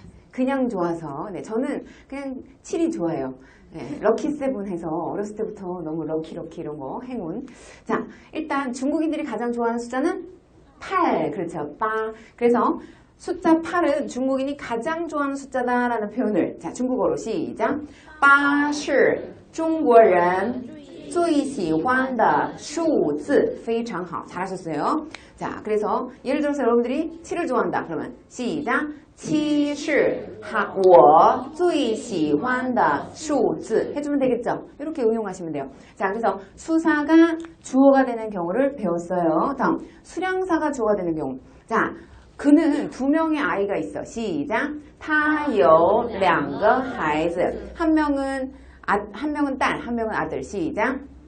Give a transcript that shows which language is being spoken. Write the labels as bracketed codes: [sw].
[ko] 그냥 좋아서. 네, 저는 그냥 7이 좋아요. 네, 럭키 세븐 해서 어렸을 때부터 너무 럭키 이런 거 행운. 자, 일단 중국인들이 가장 좋아하는 숫자는 8. 그렇죠. 빠. 그래서 숫자 8은 중국인이 가장 좋아하는 숫자다라는 표현을 자, 중국어로 시작. [zh] 8是中国人最喜欢的数字非常好. [ko] 잘하셨어요. 자, 그래서 예를 들어서 여러분들이 7을 좋아한다. 그러면 시작. [zh] 7是我最喜欢的数字 [ko] 해주면 되겠죠? 이렇게 응용하시면 돼요. 자, 그래서 수사가 주어가 되는 경우를 배웠어요. 다음, 수량사가 주어가 되는 경우. 자, 그는 2명의 아이가 있어. 시작. [zh] 他有两个孩子. [ko] 한 명은 딸, 한 명은 아들. 시작.